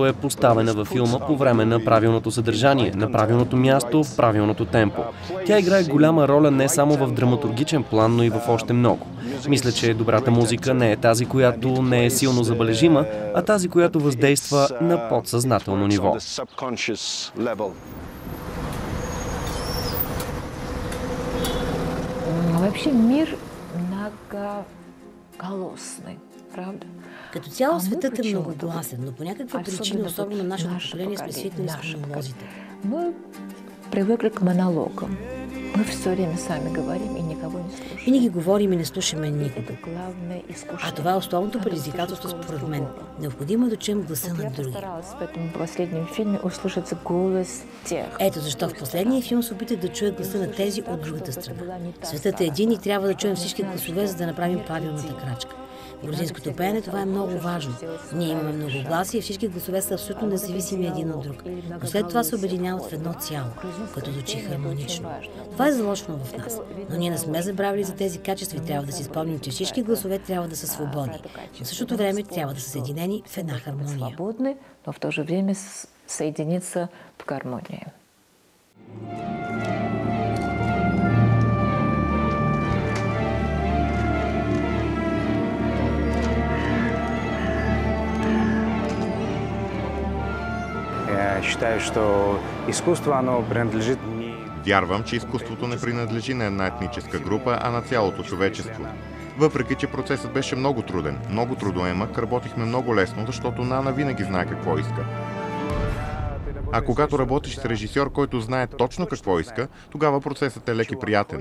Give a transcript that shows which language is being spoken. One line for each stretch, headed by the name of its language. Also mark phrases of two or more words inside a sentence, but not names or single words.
Bulgarian: е поставена във филма по време на правилното съдържание, на правилното място, в правилното темпо. Тя играе голяма роля не само в драматургичен план, но и в още много. Мисля, че добрата музика не е тази, която не е силно забележима, а тази, която въздейства на подсъзнателно ниво.
Russian: Вообще мир многоголосный, правда?
Bulgarian: Като цяло светът е многогласен, но по някаква причина, особено нашето поколение, сме свикнали с монолозите.
Russian: Мы привыкли к монологам. Мы все время сами говорим и никому
Bulgarian: Винаги говорим и не слушаме никого. А това е основното предизвикателство според мен. Необходимо е да чуем гласа на други. Ето защо в последния филм се опитах да чуя гласа на тези от другата страна. Светът е един и трябва да чуем всички гласове, за да направим правилната крачка. В грузинското пеене това е много важно. Ние имаме многогласие и всички гласове са абсолютно независими един от друг. Но след това се обединяват в едно цяло, което звучи хармонично. Това е заложено в нас. Но ние не сме забравили за тези качества и трябва да си спомним, че всички гласове трябва да са свободни. Но в същото време трябва да са съединени в една хармония.
Russian: Но в то же время соединиться в гармонии. Считаю, что искусство, оно принадлежит...
Bulgarian: Вярвам, че изкуството не принадлежи на една етническа група, а на цялото човечество. Въпреки, че процесът беше много труден, много трудоемък, работихме много лесно, защото Нана винаги знае какво иска. А когато работиш с режисьор, който знае точно какво иска, тогава процесът е лек и приятен.